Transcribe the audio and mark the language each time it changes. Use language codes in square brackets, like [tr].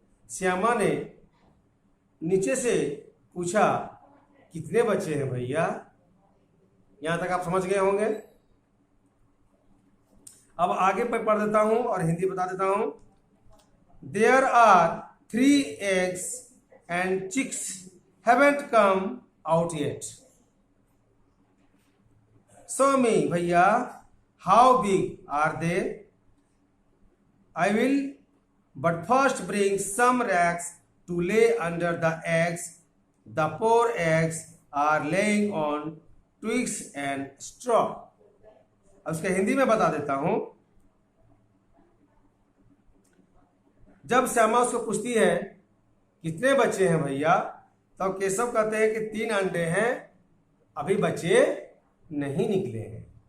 [hi] श्यामा ने नीचे से पूछा, कितने बच्चे हैं भैया? यहां तक आप समझ गए होंगे। अब आगे पर पढ़ देता हूं और हिंदी बता देता हूं। [en] There are 3 eggs and chicks haven't come out yet. Show me, भैया, how big are they? I will, but first bring some rags to lay under the eggs. The poor eggs are laying on twigs and straw. [hi] अब उसका हिंदी में बता देता हूं। जब श्यामा उसको पूछती है कितने बच्चे हैं भैया, तो केशव कहते हैं कि 3 अंडे हैं, अभी बच्चे नहीं निकले हैं।